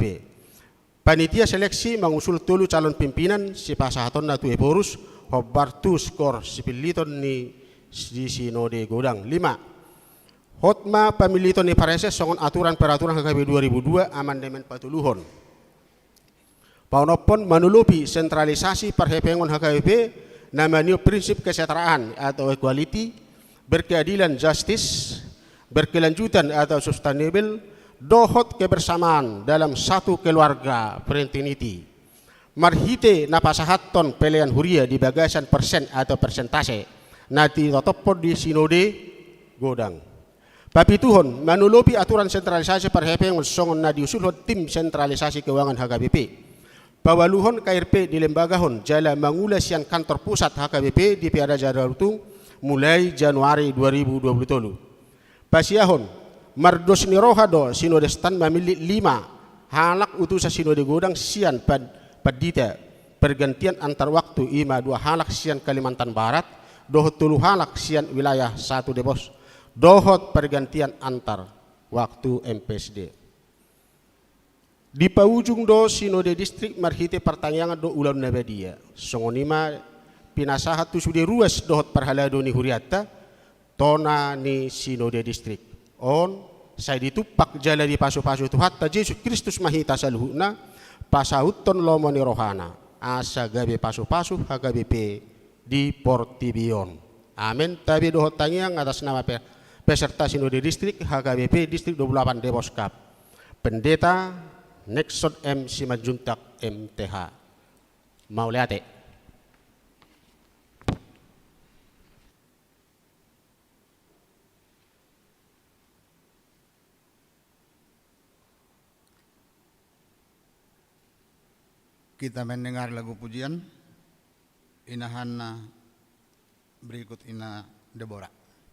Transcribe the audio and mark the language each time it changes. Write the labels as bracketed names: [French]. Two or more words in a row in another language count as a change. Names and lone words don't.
[Indonesian] Panitia seleksi mengusul [Batak Toba] tulu calon pimpinan si pasahaton natu eborus hobartu skor sipiliton ni di sinode godang. 5. Hotma pemiliton ni pareses songon [Indonesian] aturan peraturan [Batak Toba] HKBP 2002 amandemen patuluhon. Paunopon menulupi sentralisasi perhepengon [Indonesian] HKBP namanya prinsip kesetaraan atau equality, berkeadilan justice, berkelanjutan atau sustainable, dohot kebersamaan dalam satu keluarga fraternity. [Batak Toba] Marhite napasahaton pelean huria di bagasan [Indonesian] persen atau persentase [Batak Toba] nati totopon di sinode godang. Papituhon menulupi aturan sentralisasi perhepengon songon na diusulhon [Indonesian] tim sentralisasi keuangan [Batak Toba] HKBP. Pawaluhon KRP di lembagahon jala mangulasian kantor pusat HKBP di Piara Jadarutung [Indonesian] mulai Januari 2023. [Batak Toba] Pasiahon mardos nirohado sinode stan memilih 5 halak utusan sinode godang sian padita [Indonesian] pergantian antar waktu [Batak Toba] ima 2 halak sian Kalimantan Barat dohot 3 halak sian wilayah 1 Depos dohot [Indonesian] pergantian antar waktu [Batak Toba] MPSD. Di paujung do sinode distrik marhite pertanyaan do ulan nabadia songonima pinasahat tu sude ruas dohot perhalado ni huriata tona ni sinode distrik on saya ditupak jala di pasu-pasu tu hatta Yesus Kristus mahita saluhuna pasahuton lomo ni rohana asa gabe pasu-pasu HKBP di Portibion. Amin. Tabi dohot tangiang [Indonesian] atas nama peserta [Batak Toba] sinode distrik HKBP distrik 28 Depos Kap. Pendeta Nexon M. Simanjuntak MTH. Mauliate. [Indonesian] Kita mendengar lagu pujian Inahanna berikut Ina Deborah.